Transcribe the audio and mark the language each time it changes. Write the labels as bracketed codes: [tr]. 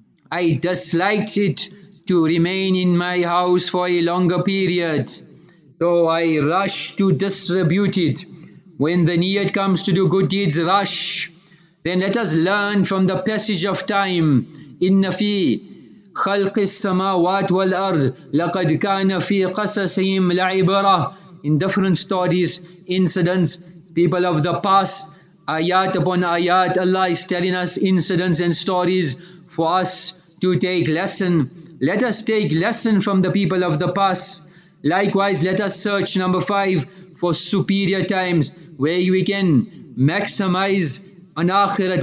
[en] I disliked it to remain in my house for a longer period, so I rush to distribute it. When the need comes to do good deeds, rush. Then let us learn from the passage of time. [ar] إن في خلق السماوات والأرض لقد كان في قصصهم لعبرة. [en] In different stories, incidents, people of the past, ayat upon ayat, Allah is telling us incidents and stories for us to take lesson. Let us take lesson from the people of the past. Likewise, let us search, number 5, for superior times where we can maximize on akhirat.